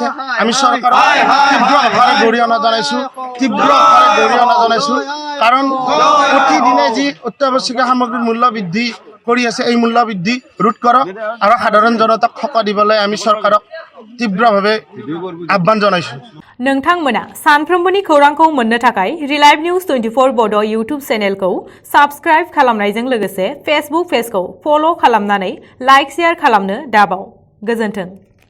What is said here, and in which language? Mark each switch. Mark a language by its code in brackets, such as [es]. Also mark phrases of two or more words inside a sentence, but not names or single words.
[as] আমি চৰকাৰক তীব্ৰভাৱে গৰিহণা জনাইছোঁ কাৰণ প্ৰতিদিনে যি অত্যাৱশ্যকীয় সামগ্ৰীৰ মূল্য বৃদ্ধি কৰি আছে এই মূল্য বৃদ্ধি ৰোধ কৰক আৰু সাধাৰণ জনতাক সকাহ দিবলৈ আমি চৰকাৰক তীব্ৰভাৱে আহ্বান জনাইছোঁ। [brx] नोंथांमोना सानफ्रोमबोनि खौरांखौ मोननो थाखाय रिलाइभ निउज 24 बड' इउटुब चेनेलखौ साबस्क्राइब खालामनायजों लोगोसे फेसबुक पेजखौ फल' खालामनानै [en] like share [brx] खालामनो दाबाव। गोजोन्थों।